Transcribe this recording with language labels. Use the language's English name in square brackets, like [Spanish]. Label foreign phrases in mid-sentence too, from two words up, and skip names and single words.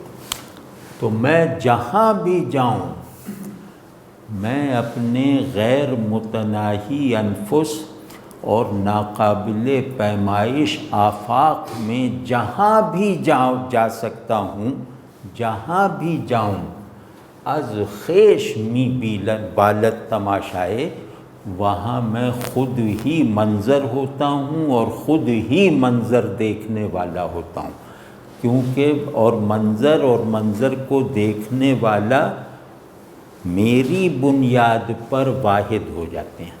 [Urdu] تو میں جہاں بھی جاؤں، میں اپنے غیر متناہی انفس اور ناقابل پیمائش آفاق میں جہاں بھی جا سکتا ہوں، جہاں بھی جاؤں، [Persian] از خیش می بالت تماشائے، [Urdu] وہاں میں خود ہی منظر ہوتا ہوں اور خود ہی منظر دیکھنے والا ہوتا ہوں، کیونکہ اور منظر کو دیکھنے والا میری بنیاد پر واحد ہو جاتے ہیں۔